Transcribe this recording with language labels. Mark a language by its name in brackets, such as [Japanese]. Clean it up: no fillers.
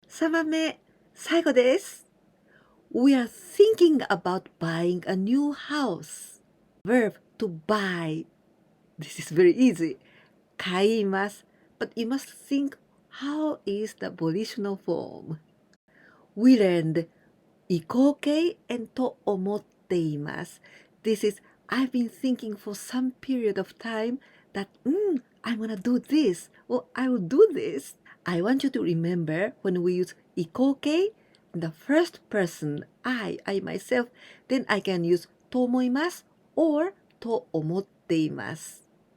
[Japanese] 3番目、最後です。 [English] We are thinking about buying a new house. Verb to buy. This is very easy. [Japanese] 買います。 [English] But you must think how is the volitional form. We learned 移行形 and [Japanese] と思っています。 [English] This is I've been thinking for some period of time that I'm gonna do this or I will do this. I want you to remember when we use 移行形 in the first person, I myself, then I can use [Japanese] と思います [English] or [Japanese] と思っています。